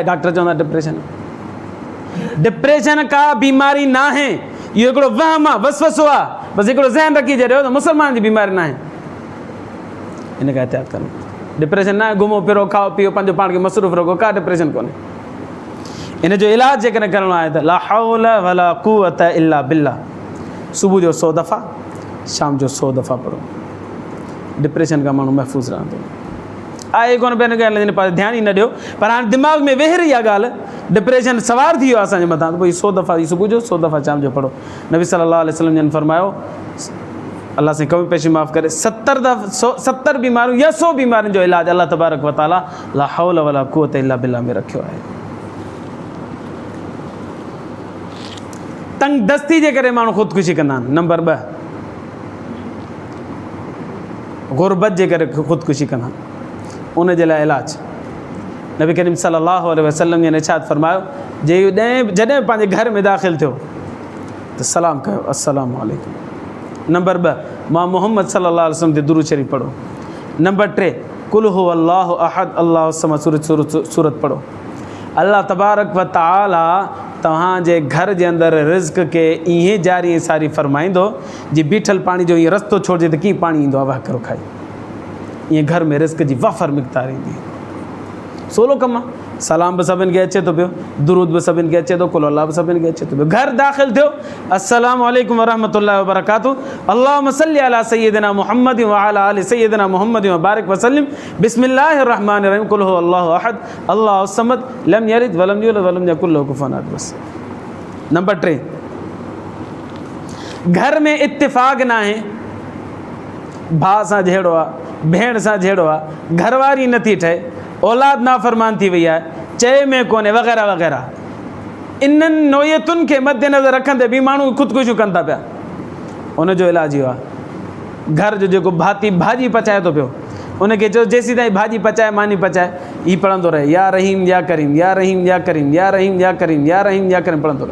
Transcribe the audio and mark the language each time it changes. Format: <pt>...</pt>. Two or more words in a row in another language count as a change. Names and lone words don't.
<sd>डॉक्टर चवंदा डिप्रेशन का बीमारी न आहे, इहो हिकिड़ो वहम आहे, वसवसो आहे। बसि हिकिड़ो ज़हन रखी छॾियो त मुसलमान जी बीमारी न आहे। इन खां एहतियात करो। डिप्रेशन न आहे घुमो फिरो खाओ पीओ पंहिंजो पाण खे मसरूफ़ रखो, का डिप्रेशन कोन्हे। इन जो इलाजु जेकॾहिं करिणो आहे त</sd> <ar>لا حول ولا قوة إلا بالله.</ar> <sd>सुबुह जो 100 दफ़ा, शाम जो 100 दफ़ा पढ़ो। डिप्रेशन खां माण्हू महफ़ूज़ रहंदो। आहे कोन ॿियनि ॻाल्हियुनि पासे ध्यानु ई न ॾियो, पर हाणे दिमाग़ में वेह रही आहे ॻाल्हि, डिप्रेशन सवार थी वियो आहे असांजे मथां, त पोइ 100 दफ़ा सुबुह जो 100 दफ़ा शाम जो पढ़ो। नबी</sd> <ar>صلى الله عليه وسلم</ar> <sd>जन फरमायो, अल्लाह से कमी पेशी माफ़ करे, 70 बीमारियूं या 100 बीमारियुनि जो इलाजु</sd> <ar>الله تبارك وتعالى لا حول ولا قوة إلا بالله</ar> <sd>में रखियो आहे। तंग दस्ती जे करे माण्हू ख़ुदकुशी कंदा आहिनि। नंबर 2, गुरबत जे करे ख़ुदकुशी कंदा आहिनि। उन जे लाइ इलाजु नबी करीम</sd> <ar>صلى الله عليه وسلم</ar> <sd>ने इरशाद फरमायो, जॾहिं पंहिंजे घर में दाख़िल थियो त सलाम कयो,</sd> <ar>السلام عليكم.</ar> <sd>नंबर 2, मां मोहम्मद</sd> <ar>صلى الله عليه وسلم</ar> <sd>ते दुरूद शरीफ़ पढ़ो। नंबर 3,</sd> <ar>قل هو الله أحد الله الصمد</ar> <sd>सूरत पढ़ो।</sd> <ar>الله تبارك وتعالى</ar> <sd>तव्हांजे घर जे अंदरि रिज़्क़ खे ईअं जारी ऐं सारी फरमाईंदो जी बीठल पाणी जो ईअं रस्तो छोड़िजे त कीअं पाणी ईंदो आहे, वाह करो खाई। ईअं घर में रिज़्क़ जी वफ़र मिक़दार ईंदी। सोलो कमु आहे। सलाम बि सभिनि खे अचे थो पियो, दुरूद बि सभिनि खे अचे थो,</sd> <ar>قل الله</ar> <sd>बि सभिनि खे अचे थो पियो। घर दाख़िल थियो,</sd> <ar>السلام عليكم ورحمة الله وبركاته، اللهم صل على سيدنا محمد وعلى آل سيدنا محمد وبارك وسلم بسم الله الرحمن الرحيم قل هو الله أحد الله الصمد لم يلد ولم يولد ولم يكن له كفوا أحد.</ar> <sd>बस। नंबर 3, घर में इत्तिफ़ाक़ न आहे, भाउ सां जहिड़ो आहे, भेण सां जहिड़ो आहे, घरवारी नथी ठहे, औलाद नाफ़रमान थी वई आहे, चए में कोन्हे, वग़ैरह वग़ैरह। इन्हनि नोयतुनि खे मद्देनज़र रखंदे बि माण्हू ख़ुदकुशियूं कनि था पिया। उनजो इलाजु इहो आहे, घर जो जेको भाती भाॼी पचाए थो पियो, उनखे चयो जेसीं ताईं भाॼी पचाए मानी पचाए, हीउ पढ़ंदो रहे</sd> <ar>يا رحيم يا كريم يا رحيم يا كريم يا رحيم يا كريم يا رحيم يا كريم</ar> <sd>पढ़ंदो रहे।</sd>